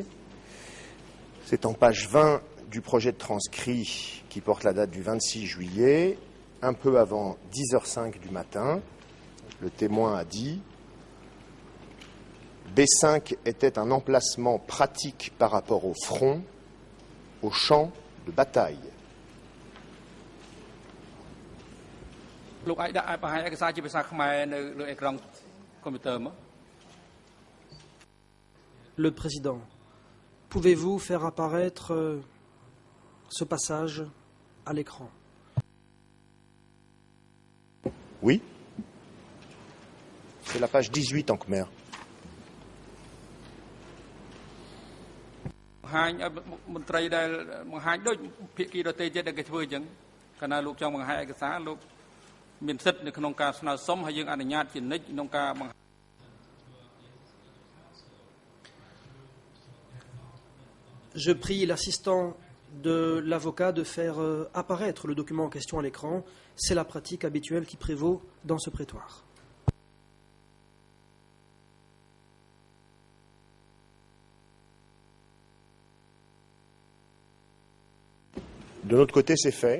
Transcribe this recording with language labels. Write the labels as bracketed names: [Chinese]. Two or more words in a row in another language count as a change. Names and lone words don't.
[French] C'est en page 20 du projet de transcrit qui porte la date du 26 juillet, un peu avant 10h05 du matin. Le témoin a dit « B5 était un emplacement pratique par rapport au front, au champ de bataille. [Khmer] លោកអាចដាក់បង្ហាញឯកសារជាភាសាខ្មែរនៅលើអេក្រង់កុំព្យូទ័រមក [French] Le Président, pouvez-vous faire apparaître ce passage à l'écran? Oui. C'est la page 18 en Khmer. [Khmer] បង្ហាញឲ្យមន្ត្រីដែលបង្ហាញដូចភាគីដទៃទៀតដែលគេធ្វើអញ្ចឹងកាលណាលោកចង់បង្ហាញឯកសារលោកមានសិទ្ធិនៅក្នុងការស្នើសុំហើយយើងអនុញ្ញាតជានិច្ចក្នុងការបង្ហាញ [French] Je prie l'assistant de l'avocat de faire apparaître le document en question à l'écran. C'est la pratique habituelle qui prévaut dans ce prétoire. De notre côté, c'est fait.